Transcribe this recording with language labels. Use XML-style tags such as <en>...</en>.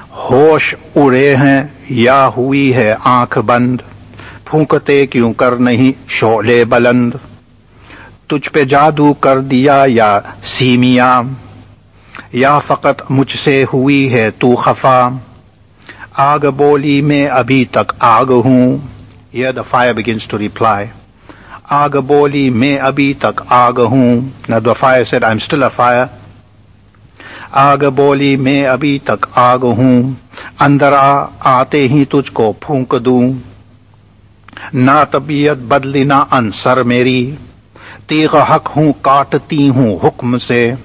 <ur>ہوش اڑے ہیں یا ہوئی ہے آنکھ بند، پھونکتے کیوں کر نہیں شعلے بلند، تجھ پہ جادو کر دیا یا سیمیا، یا فقط مجھ سے ہوئی ہے تو خفا، آگ بولی میں ابھی تک آگ ہوں.</ur> <en>Here the fire begins to reply.</en> <ur>آگ بولی میں ابھی تک آگ ہوں.</ur> <en>Now the fire said, I'm still a fire.</en> <ur>آگ بولی میں ابھی تک آگ ہوں، اندر آتے ہی تجھ کو پھونک دوں، نہ طبیعت بدلی نہ انصر میری، تیغ حق ہوں کاٹتی ہوں حکم سے،</ur>